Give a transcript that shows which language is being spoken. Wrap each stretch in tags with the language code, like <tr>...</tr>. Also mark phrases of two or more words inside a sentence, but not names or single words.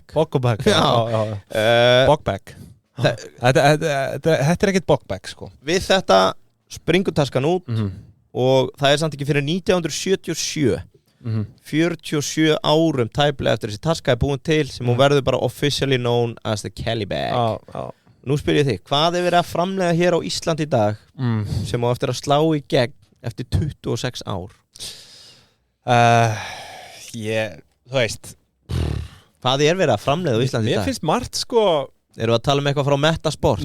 <is>Boggobag, já. Bogbag. Þetta er ekkert bogbag, sko. Við þetta springur taskan út og það er samt ekki fyrir 1977. 47 árum tæplega eftir þessi taska er búin til sem hún verður bara</is> <en>officially known as the Kelly Bag.</en> <is>Nú spyr ég þig, hvað er verið að framleiða hér á Íslandi í dag sem á eftir að slá í gegn eftir 26 ár? Þú veist, hvað er verið að framleiða á Íslandi í dag? Mér finnst margt, sko. Erum við að tala um eitthvað frá Meta Sport?</is>